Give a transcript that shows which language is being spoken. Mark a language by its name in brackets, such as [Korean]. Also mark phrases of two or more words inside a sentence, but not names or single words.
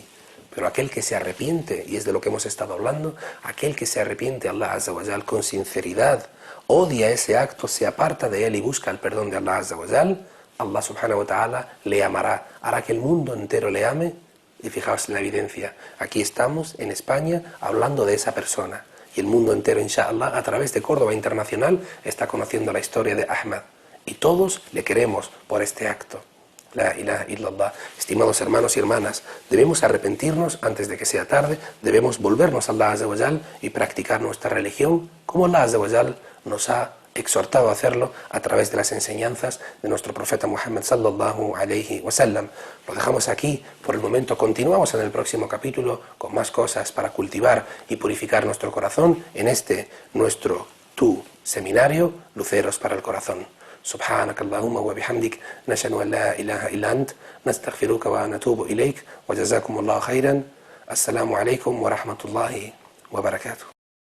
[Spanish] Pero aquel que se arrepiente, y es de lo que hemos estado hablando, aquel que se arrepiente a [Arabic] الله عز وجل [Spanish] con sinceridad, odia ese acto, se aparta de él y busca el perdón de [Arabic] الله عز وجل, الله سبحانه وتعالى [Spanish] le amará, hará que el mundo entero le ame. Y fijaos en la evidencia, aquí estamos en España hablando de esa persona, y el mundo entero, inshallah, a través de Córdoba Internacional, está conociendo la historia de Ahmad, y todos le queremos por este acto. [Arabic] لا إله إلا الله. [Spanish] Estimados hermanos y hermanas, debemos arrepentirnos antes de que sea tarde, debemos volvernos a [Arabic] الله عز وجل [Spanish] y practicar nuestra religión como [Arabic] الله عز وجل [Spanish] nos ha exhortado a hacerlo a través de las enseñanzas de nuestro profeta Muhammad [Arabic] صلى الله عليه وسلم. [Spanish] Lo dejamos aquí por el momento, continuamos en el próximo capítulo con más cosas para cultivar y purificar nuestro corazón en este nuestro seminario Luceros para el Corazón. [Arabic] سبحانك اللهم وبحمدك نشهد أن لا إله إلا أنت نستغفرك ونتوب إليك وجزاكم الله خيرا. السلام عليكم ورحمة الله وبركاته.